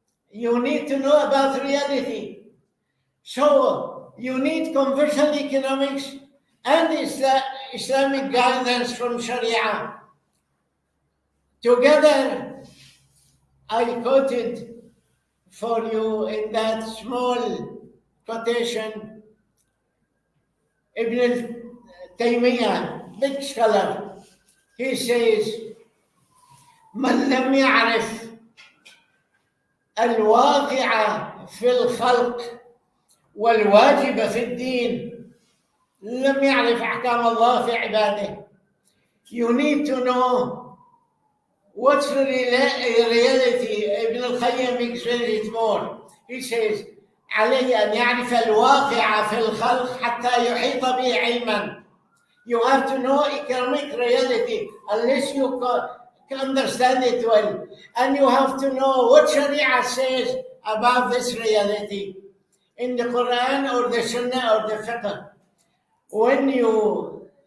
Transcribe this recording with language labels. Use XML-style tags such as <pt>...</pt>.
<en>You need to know about reality. So you need conversion economics and Islamic guidance from Sharia. Together, I quoted for you in that small quotation Ibn Taymiyyah, big scholar. He says,</en> <ar>من لم يعرف الواقع في الخلق والواجب في الدين لم يعرف أحكام الله في عباده.</ar> <en>You need to know what's the reality. Ibn al-Qayyim explains it more. He says,</en> <ar>عليه أن يعرف الواقع في الخلق حتى يحيط به علما.</ar> <en>You have to know economic reality unless you can understand it well. And you have to know what Sharia says about this reality in the Quran or the Sunnah or the Fiqh. When you</en>